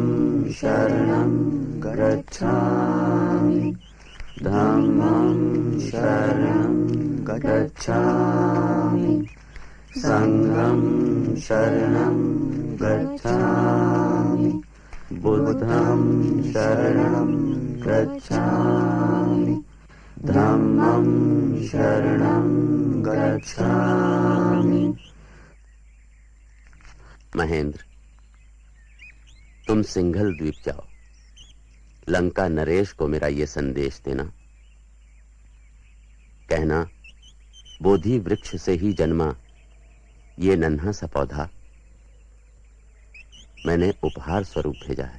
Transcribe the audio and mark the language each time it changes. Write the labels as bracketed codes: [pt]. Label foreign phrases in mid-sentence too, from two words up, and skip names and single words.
[pi] शरणं गच्छामि, धम्मं शरणं गच्छामि, संघं शरणं गच्छामि, बुद्धं शरणं गच्छामि, धम्मं शरणं गच्छामि। [hi] महेंद्र, तुम सिंघल द्वीप जाओ, लंका नरेश को मेरा ये संदेश देना, कहना बोधि वृक्ष से ही जन्मा ये नन्हा सा पौधा मैंने उपहार स्वरूप भेजा है।